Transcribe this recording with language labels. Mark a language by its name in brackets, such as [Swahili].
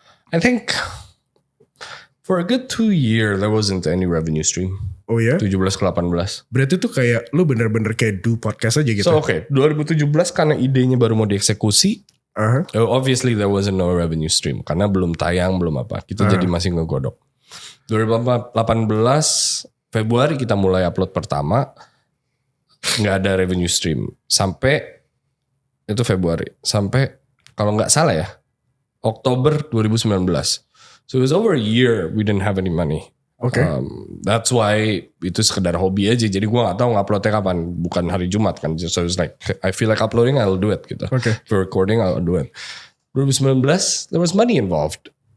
[English] I think for a good 2 years there wasn't any revenue stream. [Indonesian] Oh ya? 17 ke 18. Berarti tuh kayak lu bener-bener kayak do podcast aja gitu. So 2017 karena idenya baru mau dieksekusi. [English] Obviously there wasn't no revenue stream [Indonesian] karena belum tayang, belum apa. Kita jadi masih ngegodok. 2018 Februari kita mulai upload pertama, nggak ada revenue stream sampai itu Februari, sampai kalau nggak salah ya Oktober 2019. [English] So it was over a year we didn't have any money. That's why [Indonesian] itu sekedar hobi aja. Jadi gue nggak tahu nguploadnya kapan, bukan hari Jumat kan. [English] So it's like I feel like uploading, I'll do it gitu. For recording, I'll do it. 2019 there was money involved.